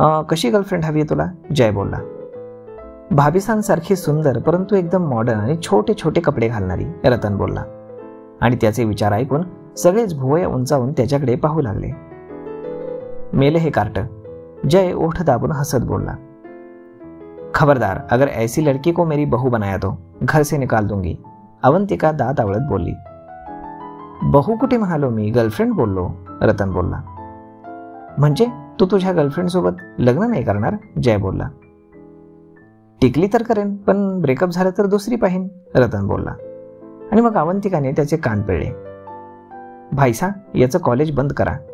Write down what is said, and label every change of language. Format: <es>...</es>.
<mr>कशी गर्लफ्रेंड हवी आहे तुला, जय बोलला. भाभीसांसारखी सुंदर परंतु एकदम मॉडर्न आणि छोटे छोटे कपडे घालणारी, रतन बोलला. आणि त्याचे विचार ऐकून सगळेच भुवया उंचावून त्याच्याकडे पाहू लागले. मेले हे कार्ट, जय ओठ दाबून हसत बोलला.</mr> <hi>खबरदार, अगर ऐसी लड़की को मेरी बहू बनाया तो घर से निकाल दूंगी,</hi> <mr>अवंतिका दात आवळत बोलली. बहू कुठे म्हणालो मी, गर्लफ्रेंड बोललो, रतन बोलला. म्हणजे तू तुझ्या गर्लफ्रेंड सोबत लग्न नाही करणार, जय बोलला. टिकली तर करेन, पण ब्रेकअप झालं तर दुसरी पाहीन, रतन बोलला. आणि मग अवंतिकाने त्याचे कान पिळले. भाईसा, याचं कॉलेज बंद करा.</mr>